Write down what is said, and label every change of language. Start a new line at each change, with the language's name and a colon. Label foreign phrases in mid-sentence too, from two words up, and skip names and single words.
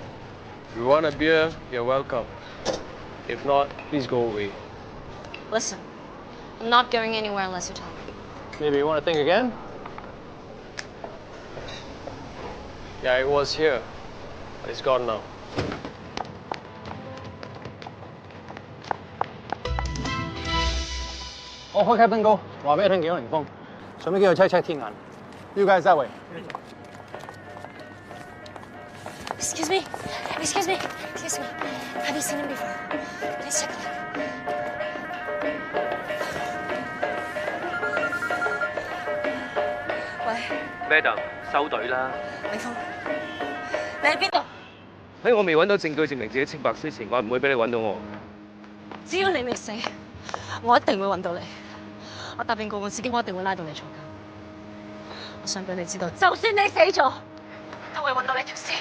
English: If you want a beer, you're welcome. If not, please go away. Listen, I'm not going anywhere unless you tell me. Maybe you want to think again? Yeah, it was here. But it's gone now.
Cantonese: 我開 Captain 高，話俾你聽，見到凌峰，順便叫佢 check 天眼。
English: You guys that way. Excuse me. Have you seen him before? Please take a look.
Cantonese: Madam，收隊啦。凌峰，你喺邊度？喺我未揾到證據證明自己清白之前，我唔會俾你揾到我。只要你未死，我一定會揾到你。我答應過我自己，我一定會拉到你坐監。我想俾你知道，就算你死咗，都會揾到你條屍。